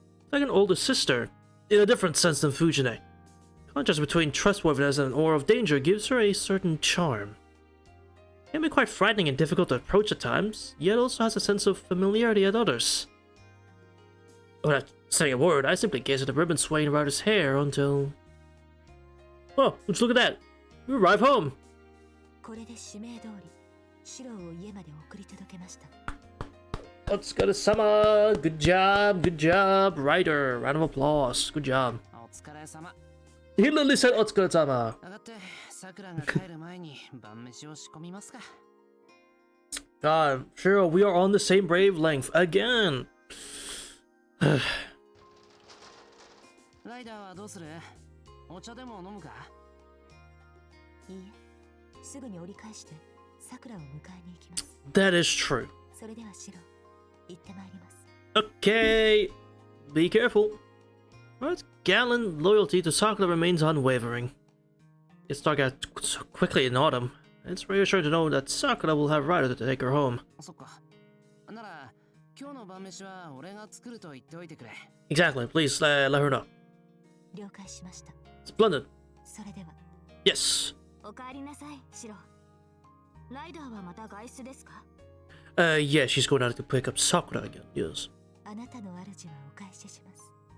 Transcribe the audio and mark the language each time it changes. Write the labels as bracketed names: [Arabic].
[English] Like an older sister, in a different sense than Fujine. Contrast between trustworthiness and an aura of danger gives her a certain charm. It can be quite frightening and difficult to approach at times, yet also has a sense of familiarity at others. Without saying a word, I simply gazed at the ribbon swaying around his hair until... Oh, let's look at that! We arrive home! [Japanese] これで指名通り、シロを家まで送り届けました。 [English] Otsukaresama! Good job, good job, Ryder! Round of applause, good job. [Japanese] お疲れ様。 [English] He literally said Otsukaresama! [Japanese] 上がって、さくらが帰る前に晩飯を仕込みますか。 [English] God, sure, we are on the same wavelength again! [Japanese] ライダーはどうする？お茶でも飲むか？いいえ、すぐに折り返して、さくらを迎えに行きます。 [English] That is true. [Japanese] それではシロ、行ってまいります。 [English] Okay, be careful. Ryder's gallant loyalty to Sakura remains unwavering. It's dark out so quickly in autumn. It's reassuring to know that Sakura will have Ryder to take her home. [Japanese] そっか。なら、今日の晩飯は俺が作ると言っておいてくれ。 [English] Exactly, please let her know. [Japanese] 了解しました。 [English] Splendid. [Japanese] それでは。 [English] Yes. [Japanese] おかえりなさい、シロ。ライダーはまた外出ですか？ [English] Yeah, she's going out to pick up Sakura again. Yes. [Japanese] あなたの主はお返しします。